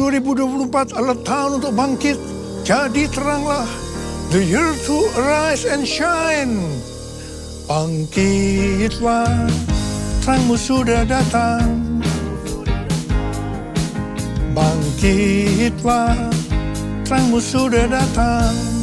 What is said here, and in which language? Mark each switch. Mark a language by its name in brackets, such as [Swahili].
[Indonesian] 2024 adalah tahun untuk bangkit. Jadi teranglah. [English] The year to arise and shine. [Indonesian] Bangkitlah, terangmu sudah datang. Bangkitlah, terangmu sudah datang.